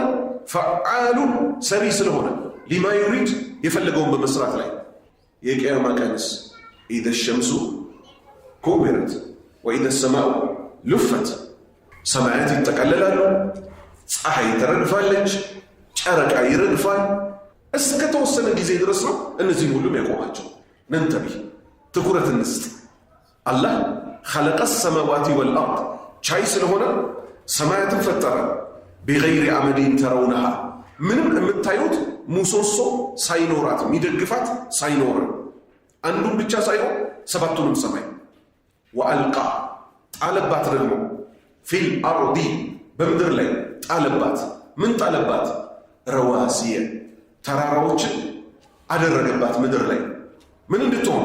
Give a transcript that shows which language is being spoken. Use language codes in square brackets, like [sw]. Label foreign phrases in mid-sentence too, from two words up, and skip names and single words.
[am] ፈዓሉ ሰሪ ስለሆነ [ar] لما يريد [am] የፈለገውን በመስራት ላይ። የቂያማ ቀንስ [ar] إذا الشمس كورت وإذا السماء انفطرت፣ [am] ሰማያት ይጠቀለላሉ፣ ፀሐይ ትረግፋለች፣ ጨረቃ ይረግፋል። እስከ ተወሰነ ጊዜ ድረስ ነው እነዚህም ሁሉም ያቆማቸው። ነንተቢ ትኩረት እንስጥ። አላህ [ar] خلق السماوات والأرض [am] ቻይ ስለሆነ ሰማያትን ፈጠረ። [ar] بغير عمد ترونها [am] ምንም የምታዩት ምሰሶ ሳይኖራት የሚደግፋት ሳይኖር አንዱን ብቻ ሳይሆን ሰባቱንም ሰማይ ወአልቃ ጣለባት ደግሞ [ar] في الأرض [am] በምድር ላይ ጣለባት። ምን ጣለባት? ረዋሲየ ተራራዎችን አደረገባት ምድር ላይ። ምን እንድትሆን?